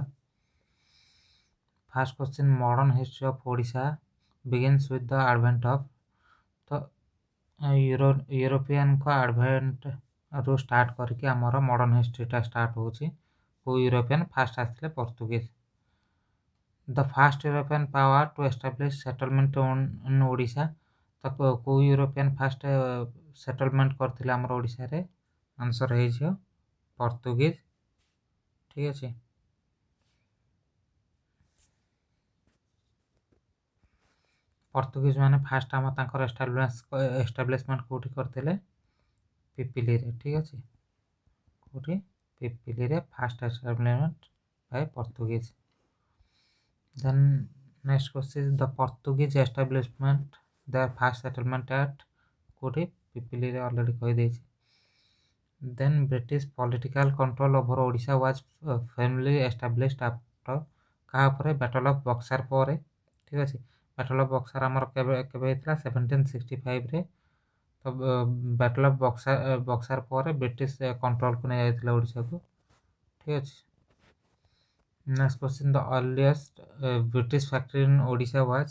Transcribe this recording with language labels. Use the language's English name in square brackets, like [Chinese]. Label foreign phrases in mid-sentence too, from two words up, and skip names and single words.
[English] First question, modern history of Odisha begins with the advent of. [Odia] ତ ୟୁରୋପିଆନଙ୍କ ଆଡ଼ଭେଣ୍ଟରୁ ଷ୍ଟାର୍ଟ କରିକି ଆମର [English] modern history [Odia] ଷ୍ଟାର୍ଟ ହେଉଛି। କେଉଁ ୟୁରୋପିଆନ୍? ଫାର୍ଷ୍ଟ ଆସିଥିଲେ ପର୍ତ୍ତୁଗୀଜ। [English] The first European power to establish settlement in ଓଡ଼ିଶା। [Odia] ତ କେଉଁ ୟୁରୋପିଆନ୍ [English] first settlement [Odia] କରିଥିଲେ ଆମର ଓଡ଼ିଶାରେ? ଆନ୍ସର୍ ହେଇଯିବ ପର୍ତ୍ତୁଗୀଜ। ଠିକ୍ ଅଛି, ପର୍ତ୍ତୁଗୀଜ ମାନେ ଫାର୍ଷ୍ଟ ଆମ ତାଙ୍କର ଏଷ୍ଟାବ୍ଲିଶମେଣ୍ଟ କେଉଁଠି କରିଥିଲେ? ପିପିଲିରେ। ଠିକ୍ ଅଛି, କେଉଁଠି? [English] ପିପିଲିରେ first establishment by Portuguese. Then next question, the Portuguese establishment their first settlement at କୋଉଠି? [Odia] ପିପିଲିରେ ଅଲରେଡ଼ି କହିଦେଇଛି। [English] Then British political control over ଓଡ଼ିଶା was firmly established after [Odia] କାହା ପରେ? ବ୍ୟାଟଲ୍ ଅଫ୍ ବକ୍ସାର ପରେ। ଠିକ୍ ଅଛି, ବ୍ୟାଟଲ୍ ଅଫ୍ ବକ୍ସାର ଆମର କେବେ ହେଇଥିଲା? 1765ରେ। ତ ବ୍ୟାଟଲ୍ ଅଫ୍ ବକ୍ସାର ପରେ ବ୍ରିଟିଶ କଣ୍ଟ୍ରୋଲକୁ ନେଇଯାଇଥିଲା ଓଡ଼ିଶାକୁ। ଠିକ୍ ଅଛି। [English] next question, the earliest British factory in Odisha was.